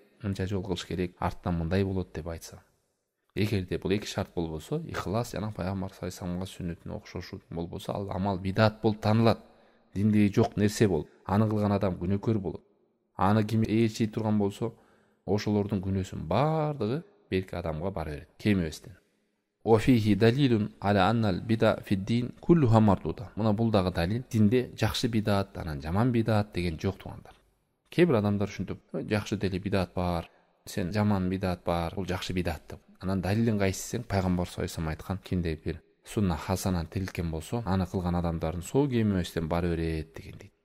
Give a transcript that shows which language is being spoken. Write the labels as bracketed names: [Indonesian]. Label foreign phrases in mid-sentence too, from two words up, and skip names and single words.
[Kyrgyz] Мынча жол кылыш керек, артынан мындай болот деп айтса. Эгерде бул эки шарт болбосо, ихлас жана пайгамбар [Arabic] صلى الله عليه وسلم [Kyrgyz] сүннөтүнө окшошуу болбосо, ал амал бидат болуп танылат. Диндеги жок нерсе болуп, аны кылган адам күнөөкөр болот. Аны ким ээрчий турган болсо, ошолордун күнөөсүнүн баардыгы берки адамга бара берет, кем эместен. [Arabic] وفيه دليل على أن البدع في الدين كلها مردودة. [Kyrgyz] Мына бул дагы далил, динде жакшы бидат, анан жаман бидат деген жок тугандар. Кейбир адамдар ушинтип, жакшы деле бидат бар, сен жаман бидат бар, бул жакшы бидат деп. Анан далилин кайсы десең, пайгамбар [Arabic] صلى الله عليه [Kyrgyz] айткан, кимде бир [Arabic] سنة حسنة [Kyrgyz] тирилген болсо, аны кылган адамдардын соо кемебестен бара берет деген дейт.